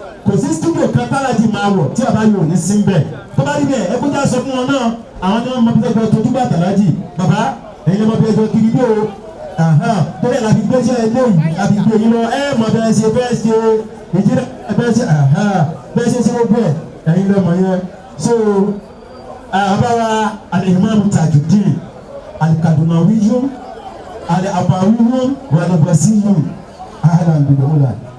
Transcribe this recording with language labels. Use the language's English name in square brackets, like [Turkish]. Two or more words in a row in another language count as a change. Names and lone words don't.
[Yoruba] Kò sí studio kan tálájì máa wọ̀ tí bàbá yóò ní sí ń bẹ̀. Tó bá rí bẹ́ẹ̀, ẹ kó já sọ fún wọn náà, àwọn ni wọ́n mọ bí wọ́n tọ́jú bàtà lájì. Bàbá, ẹ̀yin lọ́mọ bí ẹjọ́ kiri dé o. Aha, torí ẹ̀ la fi gbé iṣẹ́ ilé yìí, la fi gbé yín lọ. Ẹ mọ̀ bẹ́ẹ̀ ṣe, bẹ́ẹ̀ ṣe, ìjírá, bẹ́ẹ̀ ṣe, aha, bẹ́ẹ̀ ṣe ṣe gbogbo ẹ̀, ẹ̀yin lọ́mọ yẹn. So, àbá wa, Al-Imam Tajuddin, Al-Kadunawiyyu, Al-Abawiyu, Wal-Basriyu. [Arabic] أهلا بالأولى.